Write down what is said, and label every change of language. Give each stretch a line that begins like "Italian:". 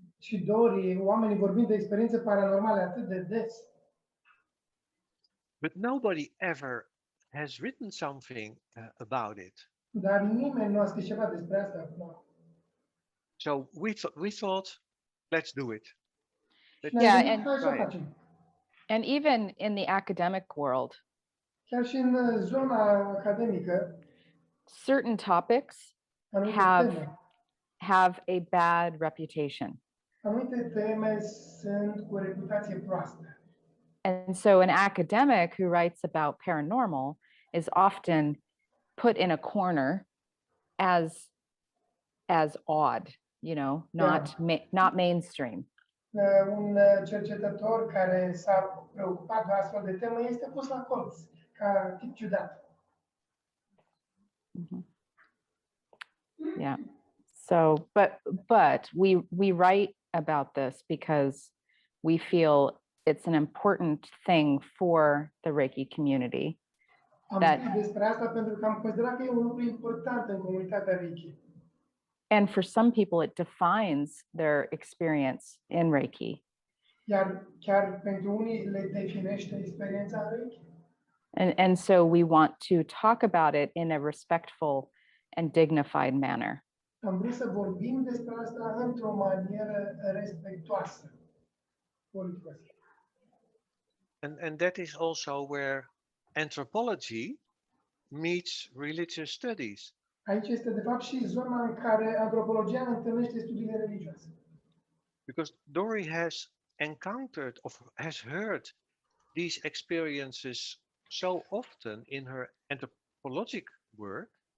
Romanian: și Dori, oamenii vorbind de experiențe paranormale atât de des.
English: but nobody ever has written something about it.
Romanian: Dar nimeni nu a scris ceva despre asta acum.
English: So we thought, let's do it. Yeah,
Romanian: Ne-am gândit, hai să o
English: try it.
Romanian: facem.
English: And even in the academic world,
Romanian: Chiar și în zona academică,
English: certain topics
Romanian: anumite
English: have
Romanian: teme,
English: have a bad reputation.
Romanian: anumite teme sunt cu o reputație proastă.
English: And so an academic who writes about paranormal is often put in a corner as odd, you know, not mainstream.
Romanian: Un cercetător care s-a preocupat de astfel de temă este pus la colț, ca tip ciudat.
English: Mhm. Yeah. So, but we write about this because we feel it's an important thing for the Reiki community.
Romanian: Am scris despre asta pentru că am considerat că e un lucru important în comunitatea Reiki.
English: And for some people, it defines their experience in Reiki.
Romanian: Iar chiar pentru unii le definește experiența în Reiki.
English: And so we want to talk about it in a respectful and dignified manner.
Romanian: Am vrut să vorbim despre asta într-o manieră respectuoasă.
English: And that is also where anthropology meets religious studies.
Romanian: Aici este de fapt și zona în care antropologia întâlnește studiile religioase.
English: Because Dori has encountered or has heard these experiences so often in her anthropologic work.